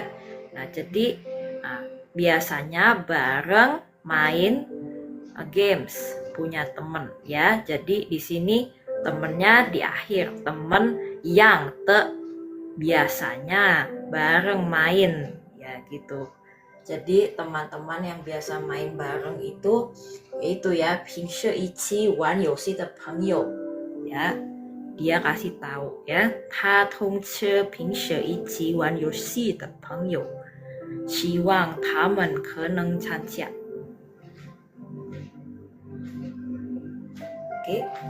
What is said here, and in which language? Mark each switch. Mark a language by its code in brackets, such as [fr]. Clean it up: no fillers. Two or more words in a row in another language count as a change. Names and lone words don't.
[id] Nah, jadi biasanya bareng main games, punya temen ya. Jadi di sini temennya di akhir, temen yang biasanya bareng main ya gitu. Jadi teman-teman yang biasa main bareng itu ya, [zh] 平时一起玩游戏的朋友 ya. [id] Dia kasih tahu ya, [zh] 他通知平时一起玩游戏的朋友希望他们可能参加。Oke.